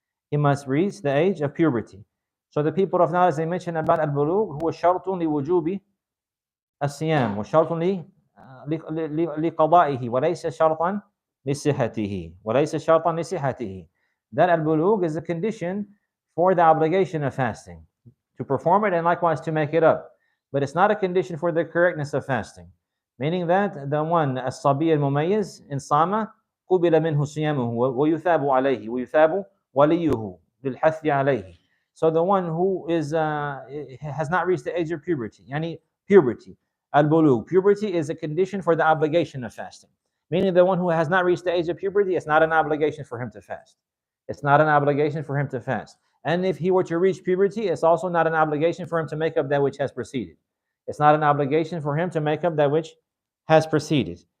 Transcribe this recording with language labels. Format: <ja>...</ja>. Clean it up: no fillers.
<en>He must reach the age of puberty. So the people of knowledge, they mention about</en> <ar>al-bulugh, huwa shartun li wujubi as-siyam, wa shartun لقضائه وليس شرطا لصحته</ar> <en>وليس شرطا لصحته. That al-bulugh is a condition for the obligation of fasting, to perform it and likewise to make it up. But it's not a condition for the correctness of fasting. Meaning that the one,</en> <ar>as-sabi al-mumayyiz, in sama, قُبِلَ مِنْهُ صِيَامُهُ وَيُثَابُ عَلَيْهِ وَيُثَابُ وَلِيُّهُ بِالْحَثِّ عَلَيْهِ.</ar> <en>So the one who has not reached the age of puberty, yani puberty, al-bulugh, puberty is a condition for the obligation of fasting. Meaning the one who has not reached the age of puberty, it's not an obligation for him to fast. It's not an obligation for him to fast. And if he were to reach puberty, it's also not an obligation for him to make up that which has preceded. It's not an obligation for him to make up that which has preceded.</en>